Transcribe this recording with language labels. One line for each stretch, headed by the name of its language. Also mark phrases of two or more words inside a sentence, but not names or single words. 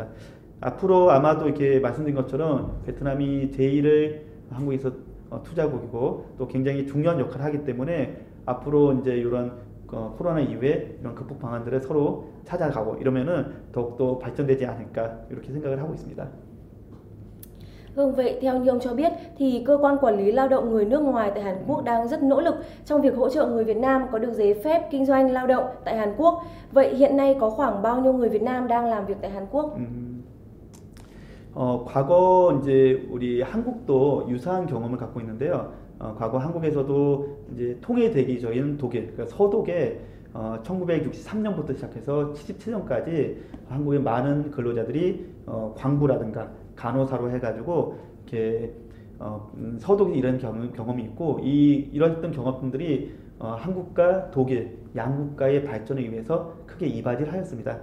Korean: 앞으로 아마도 이렇게 말씀드린 것처럼 베트남이 제1을 한국에서 투자국이고 또 굉장히 중요한 역할을 하기 때문에 앞으로 이제 이런 코로나 이후에 이런 극복 방안들을 서로 찾아가고 이러면은 더욱더 발전되지 않을까, 이렇게 생각을 하고 있습니다.
Vietnamese: Vâng, vậy theo như ông cho biết thì cơ quan quản lý lao động người nước ngoài tại Hàn Quốc đang rất nỗ lực trong việc hỗ trợ người Việt Nam có được giấy phép kinh doanh lao động tại Hàn Quốc. Vậy hiện nay có khoảng bao nhiêu người Việt Nam đang làm việc tại Hàn Quốc?
Korean: 과거 이제 우리 한국도 유사한 경험을 갖고 있는데요. 과거 한국에서도 이제 통일되기 전인 독일, 그러니까 서독에 1963년부터 시작해서 77년까지 한국의 많은 근로자들이 광부라든가 간호사로 해가지고 이렇게 서독에 일하는 경험이 있고, 이런 경험들이 한국과 독일 양국가의 발전을 위해서 크게 이바지를 하였습니다.